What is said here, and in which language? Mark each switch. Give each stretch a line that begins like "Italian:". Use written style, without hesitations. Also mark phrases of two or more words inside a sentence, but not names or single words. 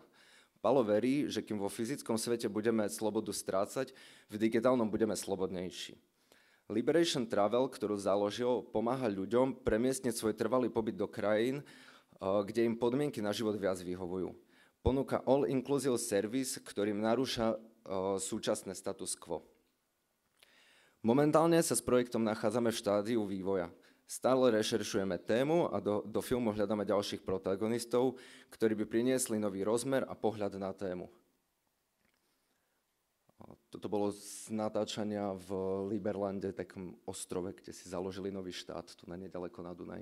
Slovak: Palo verí, že kým vo fyzickom svete budeme slobodu strácať, v digitálnom budeme slobodnejší. Liberation Travel, ktorú založil, pomáha ľuďom premiestniť svoj trvalý pobyt do krajín, kde im podmienky na život viac vyhovujú. Ponúka
English: all-inclusive service,
Slovak: ktorým narúša súčasné
Latin: status quo.
Slovak: Momentálne sa s projektom nachádzame v štádiu vývoja. Stále rešeršujeme tému a do filmu hľadáme ďalších protagonistov, ktorí by priniesli nový rozmer a pohľad na tému. Toto bolo z natáčania v Liberlande, takom ostrove, kde si založili nový štát, tu na nedaleko na Dunaj.